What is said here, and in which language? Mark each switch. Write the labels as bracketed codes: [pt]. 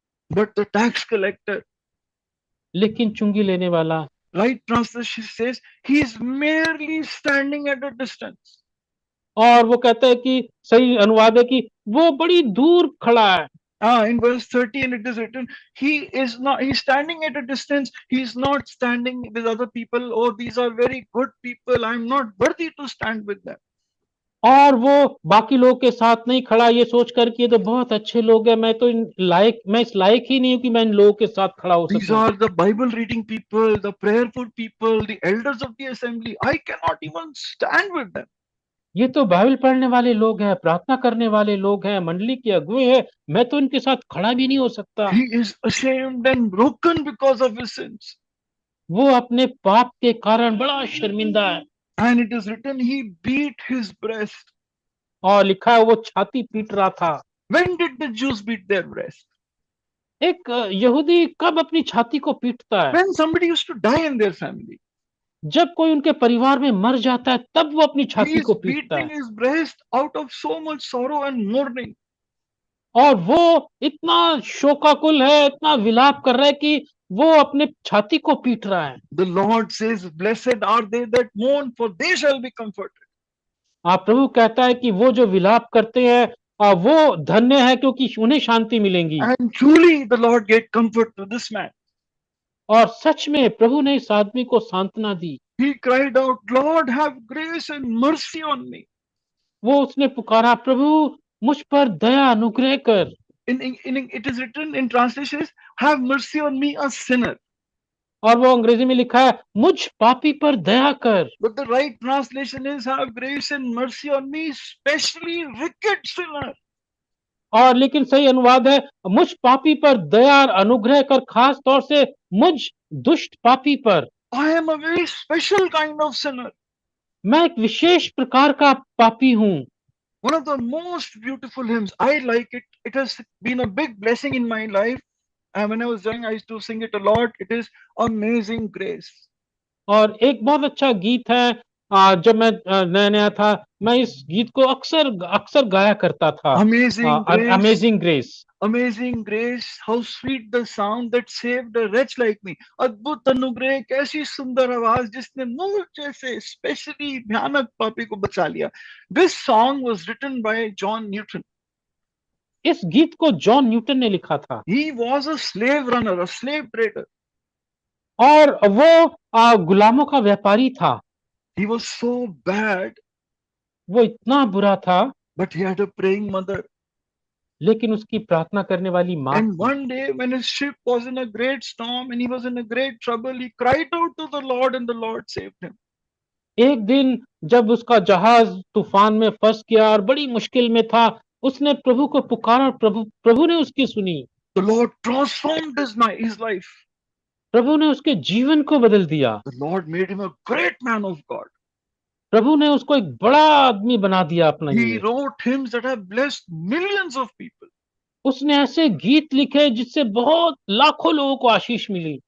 [en] But the tax collector, [hi] लेकिन चुंगी लेने वाला, [en] right translation says, he's merely standing at a distance. [hi] और वो कहता है कि सही अनुवाद है कि वो बड़ी दूर खड़ा है। [en] In verse 13 it is written, he's standing at a distance. He's not standing with other people. Oh, these are very good people. I'm not worthy to stand with them. [hi] और वो बाकी लोगों के साथ नहीं खड़ा ये सोच कर कि ये तो बहुत अच्छे लोग हैं, मैं इस लायक ही नहीं हूं कि मैं इन लोगों के साथ खड़ा हो सकूं। [en] These are the Bible reading people, the prayerful people, the elders of the assembly. I cannot even stand with them. [hi] ये तो बाइबल पढ़ने वाले लोग हैं, प्रार्थना करने वाले लोग हैं, मंडली के अगुवे हैं, मैं तो इनके साथ खड़ा भी नहीं हो सकता। [en] He is ashamed and broken because of his sins. [hi] वो अपने पाप के कारण बड़ा शर्मिंदा है। [en] And it is written, he beat his breast. [hi] और लिखा है वो छाती पीट रहा था। [en] When did the Jews beat their breast? [hi] एक यहूदी कब अपनी छाती को पीटता है? [en] When somebody used to die in their family. [hi] जब कोई उनके परिवार में मर जाता है तब वो अपनी [en] He [hi] छाती [en] is [hi] को पीटता [en] beating [hi] है। [en] his breast out of so much sorrow and mourning. [hi] और वो इतना शोकाकुल है, इतना विलाप कर रहा है कि वो अपने छाती को पीट रहा है। [en] The Lord says, blessed are they that mourn, for they shall be comforted. [hi] प्रभु कहता है कि वो जो विलाप करते हैं वो धन्य है क्योंकि उन्हें शांति मिलेंगी। [en] And truly the Lord gave comfort to this man. [hi] और सच में प्रभु ने इस आदमी को सांत्वना दी। [en] He cried out, Lord, have grace and mercy on me. [hi] वो उसने पुकारा, प्रभु मुझ पर दया अनुग्रह कर। [en] It is written in translations, have mercy on me, a sinner. [hi] और वो अंग्रेजी में लिखा है, मुझ पापी पर दया कर। [en] But the right translation is, have grace and mercy on me, especially wicked sinner. [hi] और लेकिन सही अनुवाद है, मुझ पापी पर दया और अनुग्रह कर, खास तौर से मुझ दुष्ट पापी पर। [en] I am a very special kind of sinner. [hi] मैं एक विशेष प्रकार का पापी हूँ। [en] One of the most beautiful hymns. I like it. It has been a big blessing in my life. And when I was young, I used to sing it a lot. It is Amazing Grace. [hi] और एक बहुत अच्छा गीत है, जब मैं नया नया था, मैं इस गीत को अक्सर अक्सर गाया करता था। [en] Amazing grace. Amazing grace. Amazing grace, how sweet the sound that saved a wretch like me. [hi] अद्भुत अनुग्रह, कैसी सुंदर आवाज जिसने मुझ जैसे स्पेशली भयानक पापी को बचा लिया. [en] This song was written by John Newton. [hi] इस गीत को जॉन न्यूटन ने लिखा था। [en] He was a slave runner, a slave trader. [hi] और वो गुलामों का व्यापारी था। [en] He was so bad, [hi] वो इतना बुरा था, [en] but he had a praying mother. [hi] लेकिन उसकी प्रार्थना करने वाली माँ [en] And [hi] थी। [en] one day when his ship was in a great storm and he was in a great trouble, he cried out to the Lord and the Lord saved him. [hi] एक दिन जब उसका जहाज तूफान में फंस गया और बड़ी मुश्किल में था, उसने प्रभु को पुकारा और प्रभु ने उसकी सुनी। [en] The Lord transformed his life. [hi] प्रभु ने उसके जीवन को बदल दिया। [en] The Lord made him a great man of God. [hi] प्रभु ने उसको एक बड़ा आदमी बना दिया अपना। [en] He wrote hymns that have blessed millions of people. [hi] उसने ऐसे गीत लिखे जिससे बहुत लाखों लोगों को आशीष मिली।